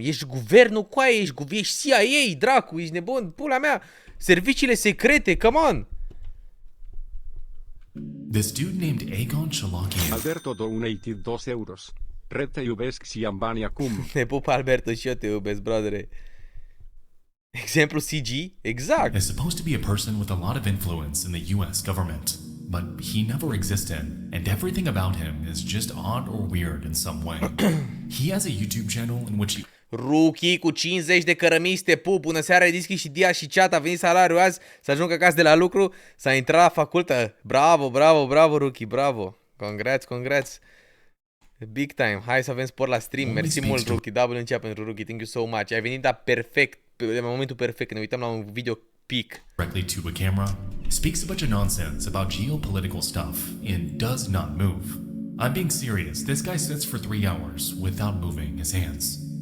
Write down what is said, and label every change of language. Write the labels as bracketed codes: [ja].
[ro] Ești guvernul cu aia, ești CIA, dracu, ești nebun, pula mea, serviciile secrete, [en] come on! This dude named Aegon Chalakian. Alberto donated 2 euros. [ro] Red te iubesc și ambani acum. Ne pup, Alberto, și eu te iubesc, brodere. Exemplu CG? Exact. [en] Is supposed to be a person with a lot of influence in the US government, but he never existed, and everything about him is just odd or weird in some way. He has a YouTube channel in which he... [ro] Rookie cu 50 de cărămizi, te pup, bună seara, Dischi și Dia și chat, a venit salariul azi, să ajung acasă de la lucru, s-a intrat la facultă. Bravo, bravo, bravo, Rookie, bravo. [en] Congrats. Big time. [ro] Hai să avem sport la stream. Mersi mult, Rookie. Double în chat pentru Rookie. [en] Thank you so much. [ro] Ai venit, perfect, pe momentul perfect. Ne uităm la un video pic. [en] Directly to a camera, speaks a bunch of nonsense about geopolitical stuff, and does not move. I'm being serious. This guy sits for 3 hours without moving his hands.